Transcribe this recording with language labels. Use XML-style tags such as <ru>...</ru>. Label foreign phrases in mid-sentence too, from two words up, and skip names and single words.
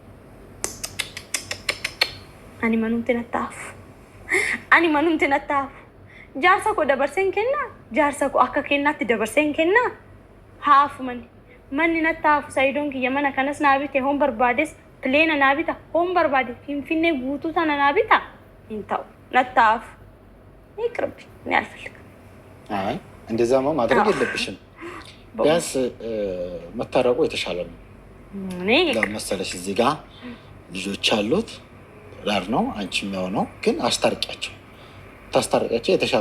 <om>Ani manumti nattaafu. Jaarsa ko dabarseen kenna. Jaarsa ko akka kennaatti dabarseen kenna. Haafu manni nattaafu Saayidoon kiyya mana kanas naa bite hoon barbaades pileena naa bita hoon barbaade Finfinnee guutuu sana naa bita hin ta'u nattaafu.</om> <am>ይቅርብኝ እኔ አልፈልግም። አይ እንደዛማ ማድረግ የለብሽም። ቢያንስ መታረቁ የተሻለ ነው። ለመሰለሽ እዚህ ጋር ልጆች አሉት ዳር ነው አንቺም ያው ነው ግን አስታርቂያቸው የተሻለ</am>